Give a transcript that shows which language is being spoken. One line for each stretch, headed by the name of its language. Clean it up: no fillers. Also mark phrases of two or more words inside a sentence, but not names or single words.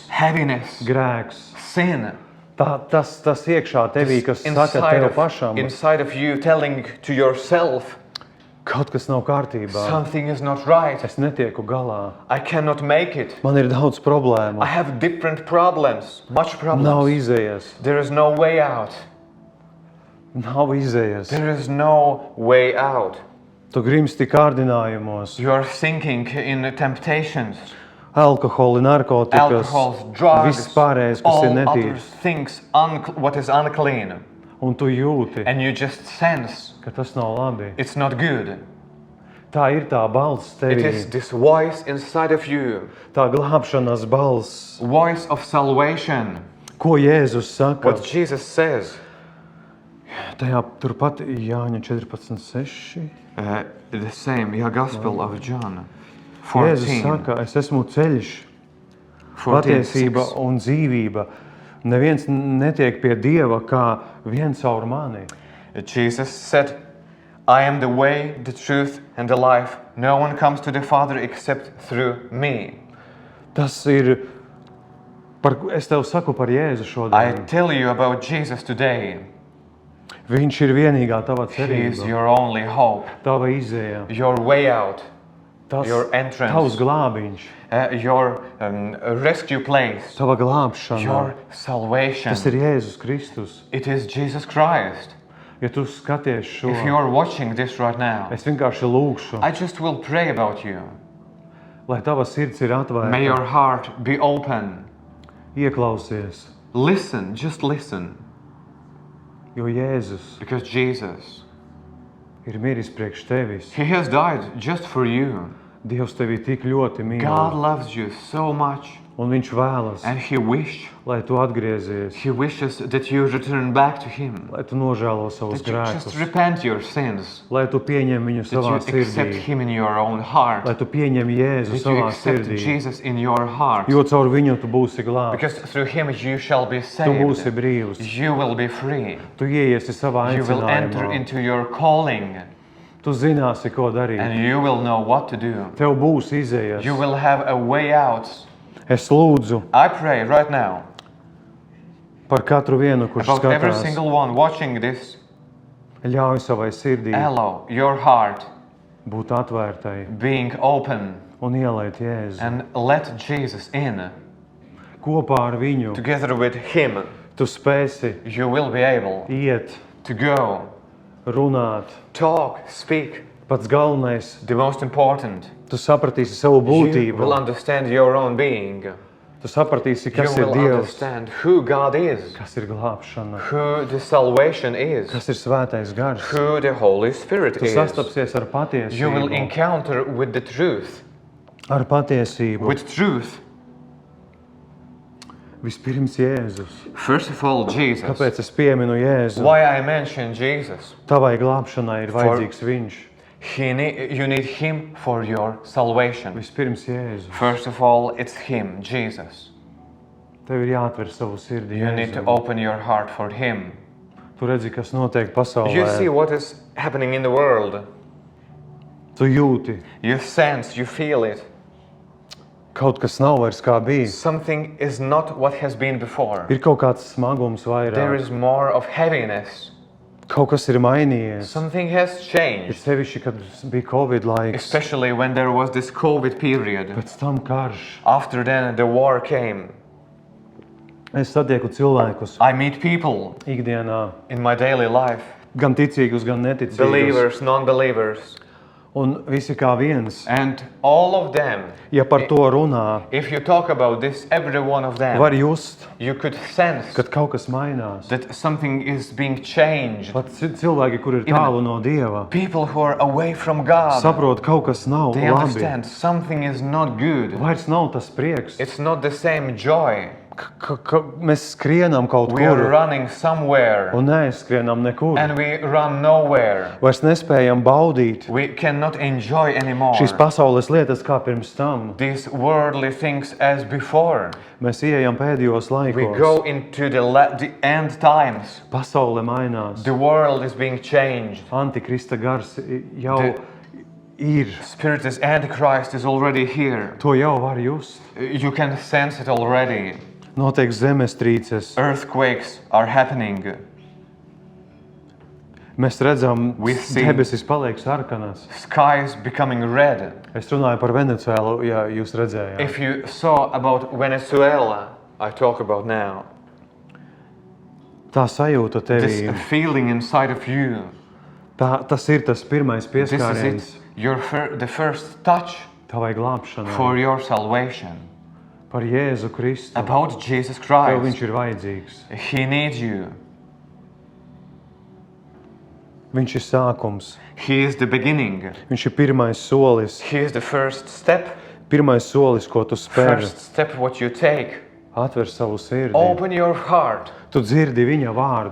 English: heaviness,
Latvian: grēks.
English: sin,
Latvian: Tas iekšā tevī, kas saka tev pašam,
English: inside of you telling to yourself,
Latvian: kaut kas nav kārtībā.
English: something is not right.
Latvian: Es netieku galā.
English: I cannot make it.
Latvian: Man ir daudz problēmu.
English: I have different problems, much
Latvian: Nav
English: problems.
Latvian: izējas.
English: There is no way out.
Latvian: Nav izējas.
English: There is no way out.
Latvian: Tu grimsti kārdinājumos,
English: You are sinking in temptations,
Latvian: alkoholi, narkotikas,
English: alcohols, drugs,
Latvian: viss pārējais, kas ir
English: all other
Latvian: netīrs.
English: things, what is unclean.
Latvian: Un tu jūti,
English: And you just sense
Latvian: ka tas nav labi.
English: it's not good.
Latvian: Tā ir tā balss
English: It
Latvian: tevī,
English: is this voice inside of you,
Latvian: tā glābšanas balss.
English: voice of salvation.
Latvian: Ko Jēzus saka?
English: What Jesus says,
Latvian: Tajā turpat Jāņa 14.6.
English: the same, yeah, Gospel of John
Latvian: Jēzus 14, saka, es esmu ceļš, 14, patiesība 6. un dzīvība. Neviens netiek pie Dieva kā viens caur mani.
English: Jesus said, I am the way, the truth, and the life. No one comes to the Father except through me.
Latvian: Tas ir, es tev saku par Jēzu
English: I
Latvian: šodien.
English: tell you about Jesus today.
Latvian: Viņš ir vienīgā tava
English: He is
Latvian: cerība,
English: your only hope,
Latvian: tava izēja,
English: your way out, your entrance,
Latvian: tavs glābiņš,
English: your rescue place,
Latvian: tava glābšana.
English: your salvation.
Latvian: Tas ir Jēzus Kristus.
English: It is Jesus Christ.
Latvian: Ja tu skaties šo,
English: If you are watching this right now,
Latvian: es vienkārši lūgšu,
English: I just will pray about you.
Latvian: lai tava sirds ir
English: May
Latvian: atvērta.
English: your heart be open.
Latvian: Ieklausies,
English: Listen, just listen,
Latvian: jo Jēzus
English: because Jesus,
Latvian: ir miris priekš tevis.
English: He has died just for you.
Latvian: Dievs tevi tik ļoti mīl,
English: God loves you so much,
Latvian: un Viņš vēlas,
English: and He
Latvian: lai tu atgriezies,
English: wishes that you return back to Him,
Latvian: lai tu nožēlo savus
English: that you
Latvian: grēkus,
English: just repent your sins,
Latvian: lai tu pieņem viņu
English: that you
Latvian: savā
English: accept
Latvian: sirdī,
English: Him in your own heart,
Latvian: lai tu pieņem Jēzu
English: that you
Latvian: savā
English: accept
Latvian: sirdī,
English: Jesus in your heart,
Latvian: jo caur viņu tu būsi glābts,
English: because through Him you shall be
Latvian: tu būsi
English: saved,
Latvian: brīvs,
English: you will be free,
Latvian: tu ieiesi savā
English: you will enter
Latvian: aicinājumā,
English: into your calling,
Latvian: tu zināsi, ko darīt,
English: and you will know what to do.
Latvian: tev būs izējas.
English: You will have a way out.
Latvian: Es lūdzu
English: I pray right now
Latvian: par katru vienu, kurš
English: about every
Latvian: skatās,
English: single one watching this.
Latvian: ļauj savai sirdī
English: Allow your heart
Latvian: būt atvērtai
English: being open
Latvian: un ielēt Jēzu.
English: and let Jesus in.
Latvian: Kopā ar viņu
English: Together with Him,
Latvian: tu spēsi
English: you will be able
Latvian: iet,
English: to go,
Latvian: runāt.
English: talk, speak.
Latvian: Pats galvenais,
English: The most important,
Latvian: tu sapratīsi savu
English: you
Latvian: būtību,
English: will understand your own being.
Latvian: tu sapratīsi,
English: You
Latvian: kas ir
English: will
Latvian: Dievs,
English: understand who God is,
Latvian: kas ir glābšana,
English: who the salvation is,
Latvian: kas ir svētais gars.
English: who the Holy Spirit
Latvian: Tu
English: is.
Latvian: sastapsies ar
English: You will
Latvian: patiesību,
English: encounter with the truth.
Latvian: ar patiesību.
English: With truth.
Latvian: Vispirms Jēzus.
English: First of all, Jesus.
Latvian: Kāpēc es pieminu Jēzu?
English: Why I mention Jesus?
Latvian: Tavai glābšanai ir vajadzīgs Viņš.
English: You need Him for your salvation.
Latvian: Vispirms Jēzu.
English: First of all, it's Him, Jesus.
Latvian: Tev ir jāatver savu sirdi
English: You need to
Latvian: Jēzum.
English: open your heart for Him.
Latvian: Tu redzi, kas notiek
English: You see
Latvian: pasaulē.
English: what is happening in the world.
Latvian: Tu jūti,
English: You sense, you feel it.
Latvian: kaut kas nav vairs kā bijis.
English: Something is not what has been before.
Latvian: Ir kaut kāds smagums
English: There
Latvian: vairāk.
English: is more of heaviness.
Latvian: Kaut kas ir mainījies.
English: Something has
Latvian: Ir
English: changed.
Latvian: sevišķi, kad bija Covid laiks.
English: Especially when there was this COVID period.
Latvian: Pēc tam karš.
English: After then, the war came.
Latvian: Es satieku cilvēkus
English: I meet people
Latvian: ikdienā,
English: in my daily life.
Latvian: gan ticīgus, gan neticīgus.
English: Believers, non-believers.
Latvian: Un visi kā viens.
English: And all of them,
Latvian: Ja par to runā,
English: if you talk about this, every one of them,
Latvian: var just,
English: you could sense
Latvian: kad kaut kas mainās.
English: that something is being changed.
Latvian: Pat cilvēki, kur ir tālu no Dieva,
English: People who are away from God,
Latvian: saprot, kaut kas nav
English: they
Latvian: labi.
English: understand something is not good.
Latvian: Vairs nav tas prieks.
English: It's not the same joy.
Latvian: Ka mēs skrienam kaut
English: We are
Latvian: kur
English: running somewhere
Latvian: un neaizskrienam nekur.
English: and we run nowhere.
Latvian: Vairs nespējam baudīt
English: We cannot enjoy anymore
Latvian: šīs pasaules lietas kā pirms tam.
English: these worldly things as before.
Latvian: Mēs ieejam pēdējos
English: We
Latvian: laikos.
English: go into the end times.
Latvian: Pasaule mainās.
English: The world is being changed.
Latvian: Antikrista gars jau
English: The-
Latvian: ir.
English: Spirit is Antichrist is already here.
Latvian: To jau var just.
English: You can sense it already.
Latvian: Notiek zemestrīces.
English: Earthquakes are happening.
Latvian: Mēs redzam,
English: We see-
Latvian: debesis paliek sarkanas.
English: Sky is becoming red.
Latvian: Es runāju par Venecuēlu, ja jūs redzējāt.
English: If you saw about Venezuela, I talk about now.
Latvian: Tā sajūta
English: This
Latvian: tevī,
English: feeling inside of you.
Latvian: tas ir tas pirmais
English: This is
Latvian: pieskāriens
English: it. The first touch
Latvian: tavai glābšanai.
English: for your salvation.
Latvian: Par Jēzu Kristu.
English: About Jesus
Latvian: Tev
English: Christ.
Latvian: viņš ir vajadzīgs.
English: He needs you.
Latvian: Viņš ir sākums.
English: He is the beginning.
Latvian: Viņš ir pirmais solis.
English: He is the first step.
Latvian: Pirmais solis, ko tu spēr.
English: First step what you take.
Latvian: Atver savu sirdi.
English: Open your heart.
Latvian: Tu dzirdi viņa vārdu.